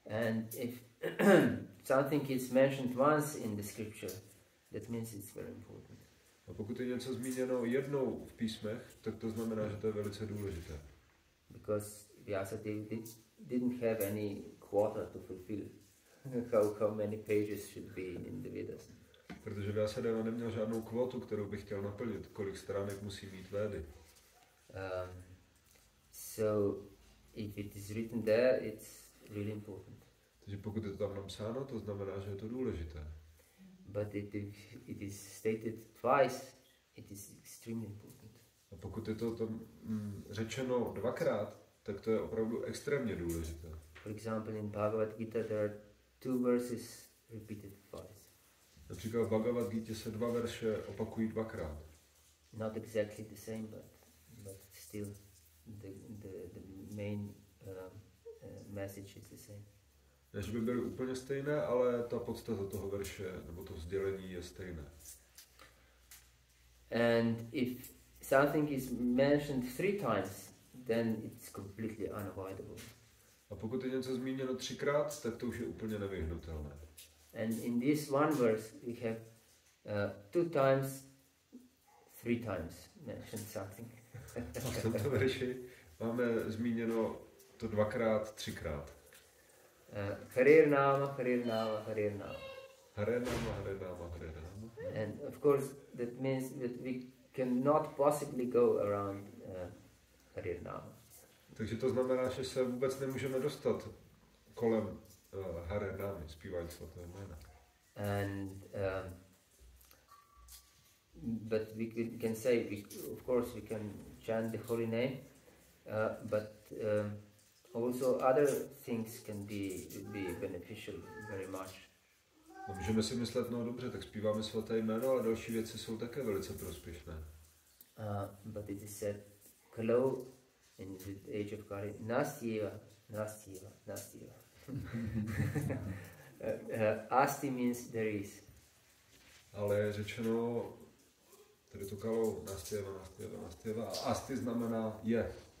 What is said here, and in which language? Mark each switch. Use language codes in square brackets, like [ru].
[en] And if something is mentioned once in the scripture, that means it's very important. [cs] A pokud je něco zmíněno jednou v písmech, tak to znamená, že to je velice důležité. [en] Because Vyasadeva didn't have any quota to fulfill. How many pages should be in the Vedas. [cs] Protože Vyasadeva neměl žádnou kvotu, kterou by chtěl naplnit, kolik stránek musí mít Védy. [en] So if it is written there, it's really important. [cs] Takže pokud je to tam napsáno, to znamená, že je to důležité. [en] But if it is stated twice, it is extremely important. [cs] A pokud je to tam řečeno dvakrát, tak to je opravdu extrémně důležité. [en] For example, in Bhagavad Gita there are 2 verses repeated twice. [cs] Například v Bhagavad Gita se 2 verše opakují dvakrát. [en] Not exactly the same, but still the main message is the same. [cs] Ne, že by byly úplně stejné, ale ta podstata toho verše, nebo to sdělení je stejné. [en] And if something is mentioned 3 times, then it's completely unavoidable. [cs] A pokud je něco zmíněno 3krát, tak to už je úplně nevyhnutelné. [en] And in this one verse, we have 2 times, 3 times mentioned something. [cs] A v tomto verši máme zmíněno to 2krát, 3krát. [sa] Harir Nama, Harir Nama, Harir Nama. Hare Nama, Hare Nama, Hare Nama. [en] And of course, that means that we cannot possibly go around Harir Nama. [cs] Takže to znamená, že se vůbec nemůžeme dostat kolem Hare Námy, zpívání svatého jména. [en] And but we can say, of course, we can chant the holy name, but also other things can be beneficial very much. [cs] No, můžeme si myslet, no dobře, tak zpíváme svaté jméno, ale další věci jsou také velice prospěšné. [en] But it is said, Kalo in the age of Kali, [sa] Nastyeva, Nastyeva, Nastyeva. [en] Asti means there is. [cs] Ale je řečeno, tedy to Kalo, [sa] Nastyeva, Nastyeva, Nastyeva, [cs] a Asti znamená je.